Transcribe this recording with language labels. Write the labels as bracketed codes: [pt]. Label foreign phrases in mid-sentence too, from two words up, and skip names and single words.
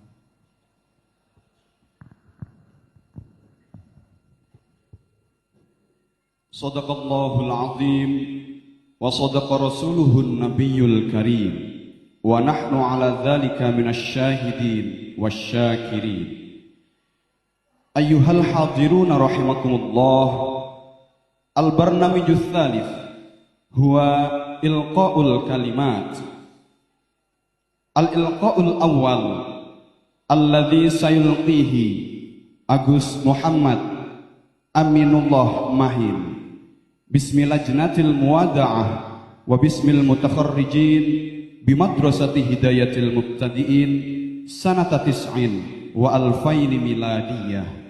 [ar] صدق الله العظيم وصدق رسوله النبي الكريم ونحن على ذلك من الشاهدين والشاكرين. أيها الحاضرون رحمكم الله، البرنامج الثالث هو إلقاء الكلمات. الإلقاء الأول الذي سيلقيه Agus Muhammad Aminullah Mahin باسم اللجنة المودعة وباسم المتخرجين بمدرسة هداية المبتدئين سنة تسعين وألفين ميلادية.